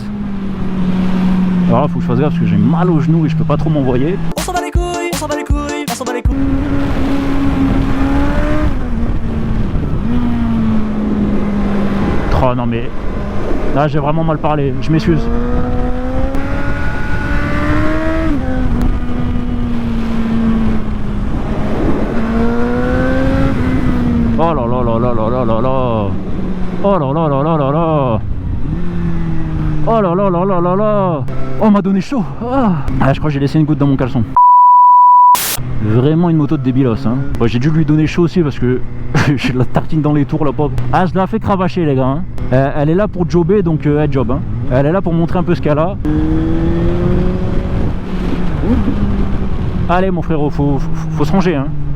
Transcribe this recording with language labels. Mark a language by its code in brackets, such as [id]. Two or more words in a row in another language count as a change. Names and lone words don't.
[fr] Alors là, faut que je fasse gaffe parce que j'ai mal aux genoux et je peux pas trop m'envoyer. On s'en bat les couilles, on s'en bat les couilles, on s'en bat les couilles. Oh non mais là j'ai vraiment mal parlé, je m'excuse. Oh là là là là là là là là. Oh là là là là là là. Oh là là là là là là. Oh, on m'a donné chaud. Ah, je crois que j'ai laissé une goutte dans mon caleçon. Vraiment une moto de débilos hein. Bon, j'ai dû lui donner chaud aussi parce que j'ai de la tartine dans les tours la pauvre. Ah, je la fais cravacher les gars hein. Elle est là pour jobber donc elle job hein. Elle est là pour montrer un peu ce qu'elle a. Allez mon frérot, faut se ranger hein.